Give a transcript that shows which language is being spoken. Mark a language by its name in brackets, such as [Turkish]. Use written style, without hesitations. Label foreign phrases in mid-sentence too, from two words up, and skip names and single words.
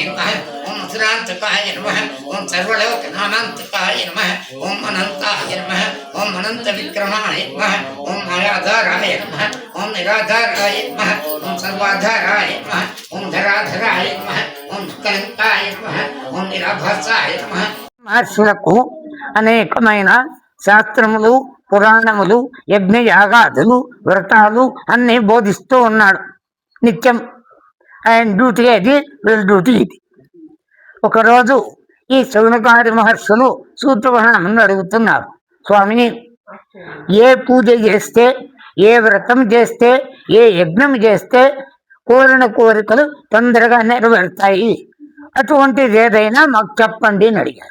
[Sanskrit] नमः ओम असुरान्तकाय नमः ओम सर्वलोकनामान्तकाय नमः ओम अनन्ताय नमः ओम अनन्तविक्रमाय नमः ओम मायाधाराय नमः ओम निराधाराय नमः ओम सर्वाधाराय नमः ओम धराधराय नमः ओम कलंकाय नमः ओम निराभासाय नमः [Telugu] మహర్షులకు అనేకమైన శాస్త్రములు పురాణములు యజ్ఞయాగాదులు వ్రతాలు అన్నీ బోధిస్తూ ఉన్నాడు నిత్యం. ఆయన డ్యూటీ అది, వీళ్ళ డ్యూటీ ఇది. ఒకరోజు ఈ శౌనకాది మహర్షులు సూత్రవహనాన్ని అడుగుతున్నారు, స్వామిని ఏ పూజ చేస్తే, ఏ వ్రతం చేస్తే, ఏ యజ్ఞం చేస్తే కోరిన కోరికలు తొందరగా నెరవేరుతాయి, అటువంటిది ఏదైనా మాకు చెప్పండి అని అడిగారు.